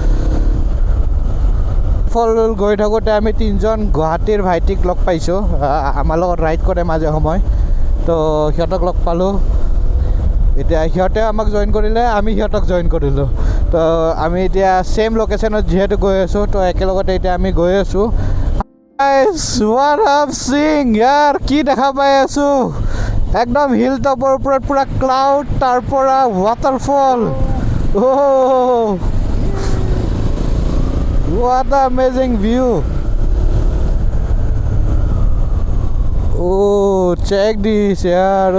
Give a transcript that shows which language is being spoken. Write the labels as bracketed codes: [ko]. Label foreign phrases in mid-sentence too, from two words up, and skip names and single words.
[as] ফল গৈ থাকোঁতে আমি তিনিজন গুৱাহাটীৰ ভাইটিক লগ পাইছোঁ আমাৰ লগত ৰাইড কৰে মাজে সময় তো সিহঁতক লগ পালোঁ এতিয়া সিহঁতে আমাক জইন কৰিলে আমি সিহঁতক জইন কৰিলোঁ তো আমি এতিয়া ছেইম লোকেশ্যনত যিহেতু গৈ আছোঁ তো একেলগতে এতিয়া আমি গৈ আছোঁ [en] what I'm seeing [as] ইয়াৰ কি দেখা পাই আছোঁ একদম হিল টপৰ ওপৰত পূৰা ক্লাউড তাৰ পৰা ৱাটাৰফল [en] what an amazing view oh check this yaar